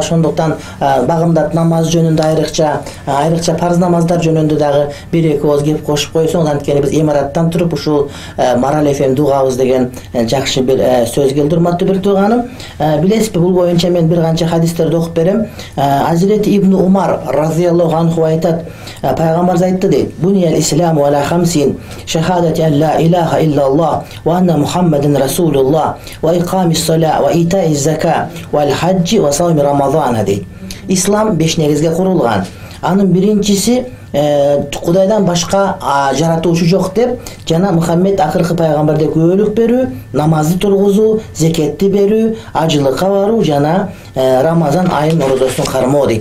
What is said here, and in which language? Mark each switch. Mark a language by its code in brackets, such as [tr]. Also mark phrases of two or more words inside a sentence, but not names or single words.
[ky] Ошондуктан багымдат намаз жөнүндө айрыкча парз намаздар жөнүндө дагы бир эки ооз кеп кошуп койсоңуз, анткени биз Эмираттан туруп ушул Марал ФМ дугабыз деген жакшы бир сөз келди, урматтуу бир тууганым. Билесизби, бул боюнча мен бир канча хадистерди окуп берем. [ar] Азирети ابن عمر رضي الله عنه [ky] айтат, пайгамбарыбыз айтты дейт: [ar] "بني الإسلام على خمس شهادة أن لا إله إلا الله وأن محمدا رسول الله وإقام الصلاة وإيتاء الزكاة والحج وصوم رمضان" дейт. [ky] Ислам 5 негизге курулган. Анын биринчиси Кудайдан башка жаратуучу жок деп, жана Мухаммед акыркы пайгамбар деп күбөлүк берүү, намазды тургузуу, зекетти берүү, ажылыкка баруу жана Рамазан айын орозосун кармоо дейт.